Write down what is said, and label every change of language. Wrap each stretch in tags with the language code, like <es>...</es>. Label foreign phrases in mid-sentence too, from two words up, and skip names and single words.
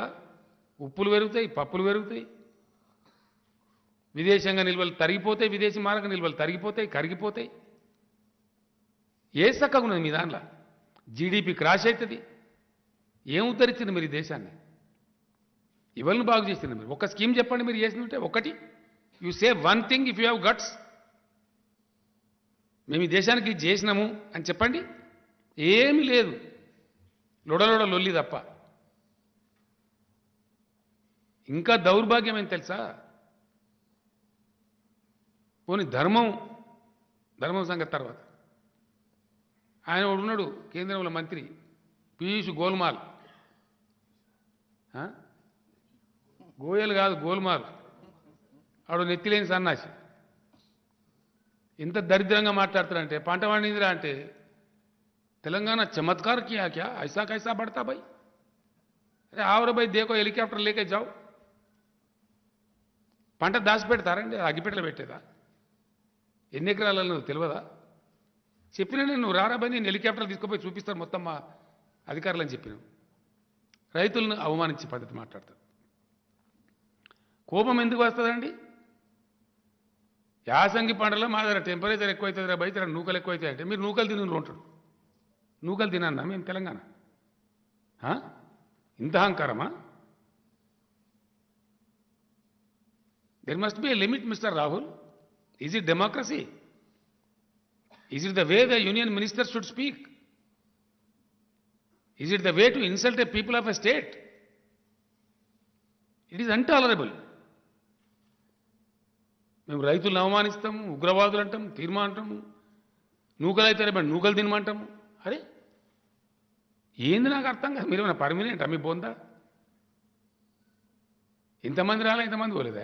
<te>ఉప్పులు పెరుగుతాయి, పప్పులు పెరుగుతాయి, విదేశంగా నిల్వలు తరిగిపోతాయి, విదేశీ మారక నిల్వలు తరిగిపోతాయి, కరిగిపోతాయి. ఏ చక్కగా ఉన్నది మీ దాంట్లో? జీడిపి క్రాష్ అవుతుంది. ఏం ఉద్ధరించింది మీరు ఈ దేశాన్ని? ఎవరిని బాగు చేసింది మీరు? ఒక స్కీమ్ చెప్పండి మీరు చేసినట్టే. ఒకటి,</te> <en>you say one thing if you have guts.</en> <te>మేము ఈ దేశానికి ఇది చేసినాము అని చెప్పండి. ఏమీ లేదు, లొడలొడ లొల్లి తప్ప. ఇంకా దౌర్భాగ్యం ఏం తెలుసా? పోనీ ధర్మం సంగతి తర్వాత. ఆయన ఉన్నాడు కేంద్రంలో మంత్రి పీయూష్ గోల్మాల్. గోయల్ కాదు, గోల్మాల్. ఆడు నెత్తిలేని సన్నాసి. ఎంత దరిద్రంగా మాట్లాడతారంటే, పంట పండిందిరా అంటే తెలంగాణ</te> <hi>चमत्कार किया क्या, ऐसा कैसा पड़ता भाई? अरे आवर भाई देखो, हेलीकॉप्टर लेके जाओ.</hi> <te>పంట దాచిపెడతారండి, అగ్గిపెట్టలు పెట్టేదా? ఎన్ని ఎకరాలలో తెలియదా? చెప్పినా నేను రారా భాయ్, నేను హెలికాప్టర్లు తీసుకుపోయి చూపిస్తాను మొత్తం మా అధికారులు అని చెప్పినాను. రైతులను అవమానించే పద్ధతి మాట్లాడతారు. కోపం ఎందుకు వస్తుందండి? యాసంగి పంటలో మా దగ్గర టెంపరేచర్ ఎక్కువైతుంది రా బయట, నూకలు ఎక్కువైతాయి అంటే మీరు నూకలు తిని ఉంటాడు. నూకలు తినన్నా మేము తెలంగాణ? ఇంత అహంకారమా?</te> <en>there must be a limit Mister Rahul. is it democracy? is it the way the union minister should speak? is it the way to insult a people of a state? it is intolerable.</en> <te>మేము రైతులను అవమానిస్తాము, ఉగ్రవాదులు అంటాము, తీర్మా అంటాము, నూకలు అయితే నూకలు తినమంటాము. అరే ఏంది నాకు అర్థం కాదు. మీరు ఏమైనా పర్మినెంట్ మీ బొందా? ఇంతమంది రాలే, ఇంతమంది పోలేదా?</te>